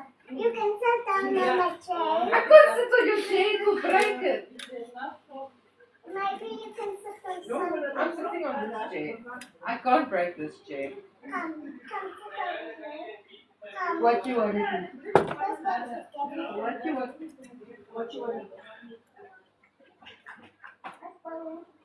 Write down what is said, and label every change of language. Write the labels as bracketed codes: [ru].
[en] You can sit down on my chair. [af] Ek kon sit op jou chair en gebruik dit. [en] Maybe you can sit on some. I'm sitting on this chair. I can't break this chair. Come sit over here. Come. What you want to do? Let's go together. What you want? What you want? Let's go.